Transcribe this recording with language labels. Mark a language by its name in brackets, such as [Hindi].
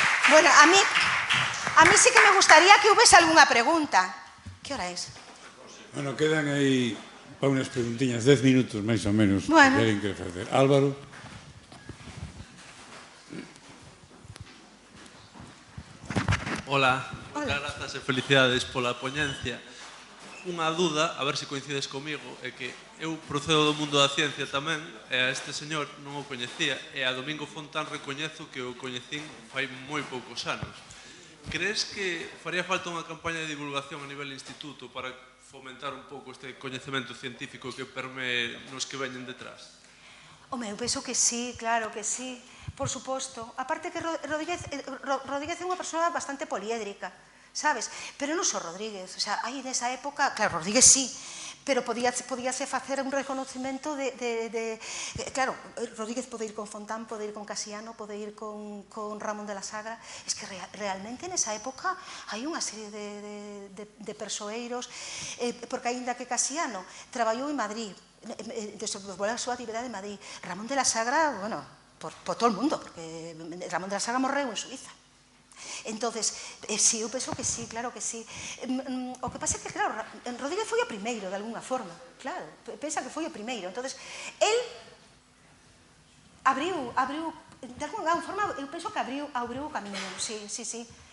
[Spanish] Bueno, a mí sí que me gustaría que hubiese alguna pregunta. ¿Qué hora es? [Galician] Bueno, quedan aí para unas preguntiñas, 10 minutos máis ou menos. Bueno. Que queren que facer. Álvaro. Hola, moitas grazas e felicidades pola poñencia. Unha dúda, a ver se coincides comigo, é que eu procedo do mundo da ciencia tamén, e a este señor non o coñecía, e a Domingo Fontán recoñezo que o coñecín fai moi poucos anos. Crees que faría falta unha campaña de divulgación a nivel instituto para fomentar un pouco este coñecemento científico que permee nos que veñen detrás? Home, eu penso que sí, claro que sí, por suposto. Aparte que Rodríguez é unha persoa bastante poliédrica, sabes? Pero non só Rodríguez, o sea, aí nesa época, claro, Rodríguez sí, pero podíase facer un reconocimento claro, Rodríguez pode ir con Fontán, pode ir con Casiano, pode ir con Ramón de la Sagra. Es que realmente nesa época hai unha serie de persoeiros, porque aínda que Casiano traballou en Madrid, desenvolveu a súa actividade en Madrid, Ramón de la Sagra, bueno, por todo o mundo, porque Ramón de la Sagra morreu en Suiza. Entonces, sí, eu penso que sí, claro que sí. O que pasa é que, claro, Rodríguez foi o primeiro, de alguna forma, claro, pensa que foi o primeiro. Entonces, el abriu, de alguna forma, eu penso que abriu o camiño, sí, sí, sí.